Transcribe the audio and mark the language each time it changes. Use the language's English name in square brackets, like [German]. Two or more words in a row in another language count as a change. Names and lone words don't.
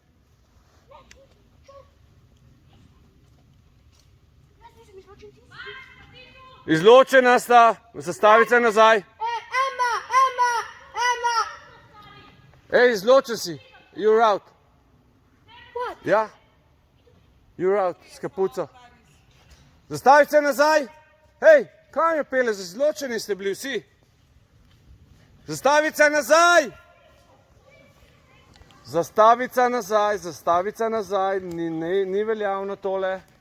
[Slovenian] Izločena sta, zastavica nazaj. Ej, izločen si. [English] You're out. Ja. You're out, [Slovenian] s kapuco. Zastavica nazaj. Hej, kam jo pele? Izločeni ste bili vsi. Zastavica nazaj! Zastavica nazaj, zastavica nazaj, ni veljavno tole.